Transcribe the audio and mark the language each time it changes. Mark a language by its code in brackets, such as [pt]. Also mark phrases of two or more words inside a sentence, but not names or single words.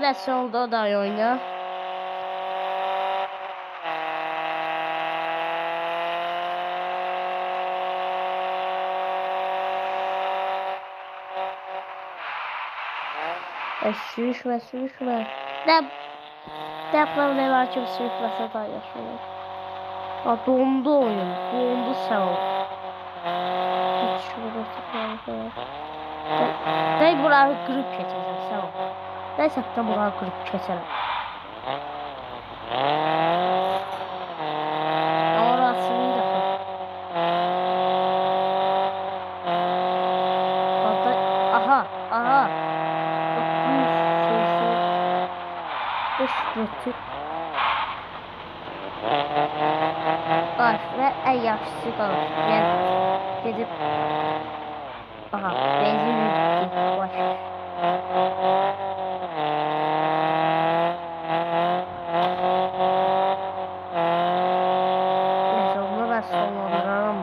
[az] Nəsə oldu o da oyuna. Sürüşmə. [tr] Ne problem var ki sürükməsə da yaşayır. [az] Ha, dondu oyun. Dondu sağ ol. [tr] Hiç şurada tıklayalım. Ben burayı kırıp geçeceğim sağ ol. Neyse de burayı kırıp geçelim. Orasını da kır. Aha. Götür. [az] Baş ve en yaxşısı qalır. Yəni gedib. Aha, [tr] benzin bitti. Baş. Neyse onu ben sonlandıraram.